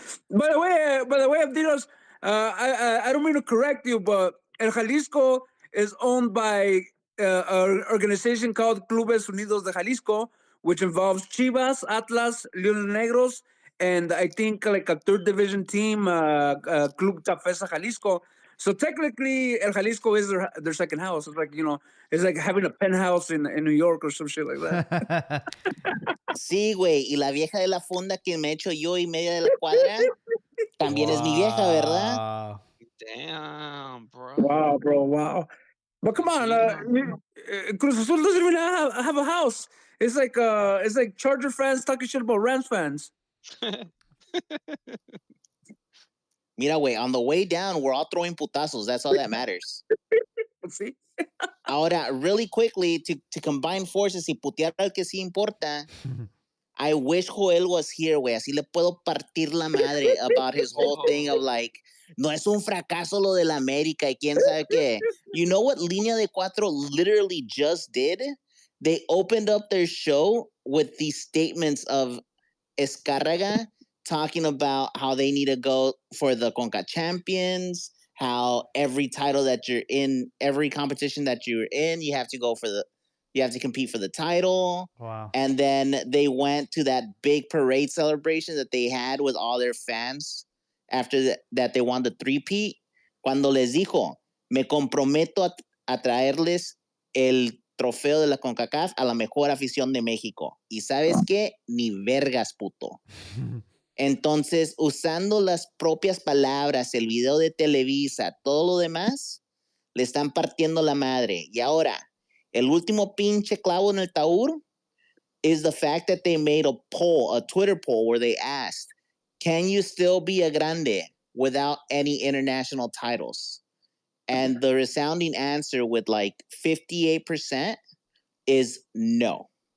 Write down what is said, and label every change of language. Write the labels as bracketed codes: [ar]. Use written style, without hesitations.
[en] By the way, Abdinos, I don't mean to correct you, but El Jalisco is owned by an organization called Clubes Unidos de Jalisco, which involves Chivas, Atlas, Leones Negros, and I think like a 3rd division team, Club Tafesa Jalisco. So technically, El Jalisco is their second house. It's like, it's like having a penthouse in New York or some shit like that. [es] Sí, güey. Y la vieja de la fonda que me echo yo y media de la cuadra también es mi vieja, ¿verdad? [en] Damn, bro. Wow, bro. Wow. But come on, Cruz Azul doesn't even have a house. It's like Charger fans talking shit about Rams fans. [es] Mira, güey, [en] on the way down, we're all throwing putazos. That's all that matters. See? [es] Ahora, [en] really quickly, to combine forces [es] y putear al que sí importa, [en] I wish Joel was here, güey. [es] Así le puedo partir la madre [en] about his whole thing of like, [es] no es un fracaso lo de la América y quién sabe qué. [en] You know what Línea de Cuatro literally just did? They opened up their show with these statements of Escárraga talking about how they need to go for the Conca Champions, how every title that you're in, every competition that you're in, you have to compete for the title. Wow. And then they went to that big parade celebration that they had with all their fans after that they won the 3-peat. [es] Cuando les dijo, me comprometo a traerles el trofeo de la CONCACAF a la mejor afición de México. Y ¿sabes qué? Ni vergas, puto. Entonces, usando las propias palabras, el video de Televisa, todo lo demás, le están partiendo la madre. Y ahora, El último pinche clavo en el taur [en] is the fact that they made a Twitter poll where they asked, can you still be a grande without any international titles? And the resounding answer with like 58% is no.